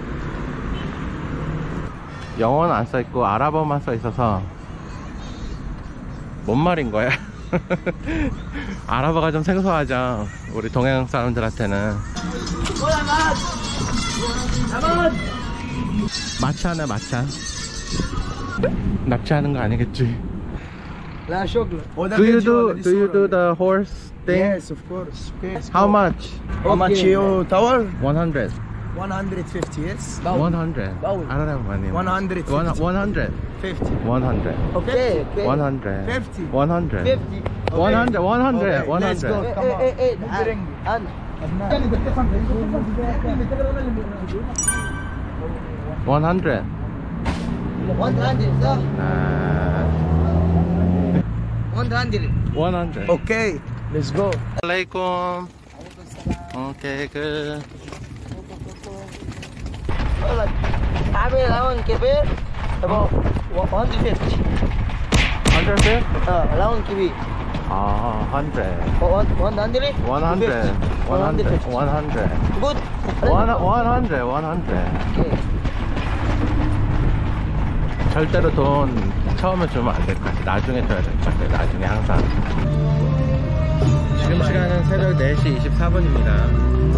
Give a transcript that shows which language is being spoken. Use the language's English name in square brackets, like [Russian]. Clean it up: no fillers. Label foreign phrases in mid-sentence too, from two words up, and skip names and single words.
[Korean] 영어는 안 써있고 아랍어만 써있어서 뭔 말인 거야? 아랍어가 좀 생소하죠, 우리 동양 사람들한테는. 마차네, 마차. 납치하는 거 아니겠지? [Arabic] لا شغل. [English] Do you do the horse thing? Yes, of course. How much? How much you tower? 100. 150, yes. 100. I don't have money. 150. 100. 50. 100. Okay. 100. 50. 100. 50. 100. 100. Let's go. 100. Come on. 100. 100. Okay. Let's go. Assalamualaikum. Okay, good. [Arabic] عامل لون كبير about 150. [English] 100? [Arabic] لون كبير. [Korean] 아, 100. [English] 100. 100. 100. 100. Good. 100. 100. Okay. [Korean] 절대로 돈 처음에 주면 안 될 것 같아. 나중에 줘야 될 것 같아. 나중에 항상. 지금 시간은 새벽 4시 24분입니다.